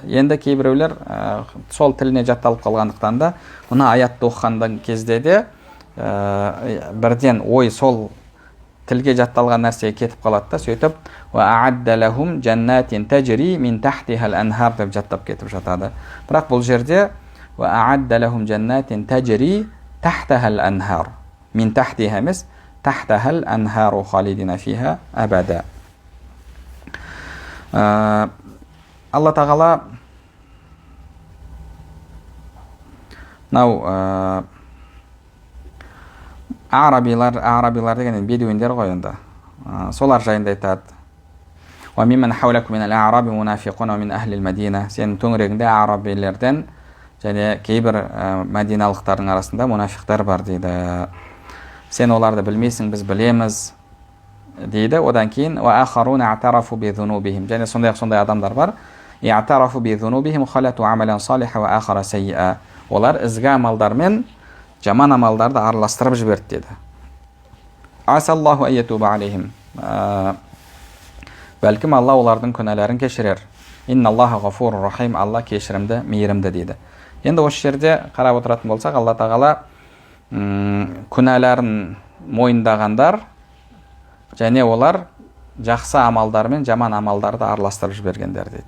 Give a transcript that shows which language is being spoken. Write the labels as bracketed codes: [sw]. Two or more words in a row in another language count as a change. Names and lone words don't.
[kk] Енді кейбіреулер сол тіліне жатталып қалғандықтан да мұны аятты оқығандан кезде де бірден ой сол тілге жатталған нәрсеге кетіп қалады да, сөйтіп [ar] «وأعد لهم جنات تجري من تحتها الأنهار» [kk] деп жаттап кетіп жатады. Бірақ бұл жерде [ar] «وأعد لهم جنات تجري تحتها الأنهار». من تحتها емес, تحتها الأنهار خالدين فيها أبدا. [kk] Алла тағала арабилар деген бедуиндер ғой енді. Солар жайында айтады: [ar] «وممن حولكم من الأعراب منافقون ومن أهل المدينة». [kk] Сенің төңірегіңде арабилерден және кейбір мәдиналықтардың арасында мунафиқтар бар дейді. Сен оларды білмейсің, біз білеміз дейді. Одан кейін [ar] «وآخرون اعترفوا بذنوبهم». [kk] Және сондай адамдар бар. [ar] «اعترفوا بذنوبهم خلطوا عملا صالحا وآخر سيئا». [kk] Олар ізгі амалдармен жаман амалдарды араластырып жіберді деді. [ar] «عسى الله أن يتوب عليهم». [kk] Бәлкім Алла олардың күнәләрін кешірер. [ar] «إن الله غفور رحيم». [kk] Алла кешірімді, мейірімді дейді. Енді осы жерде қарап отыратын болсақ, Алла тағала күнәләрін мойындағандар және олар жақсы амалдар мен жаман амалдарды араластырып жібергендер дейді.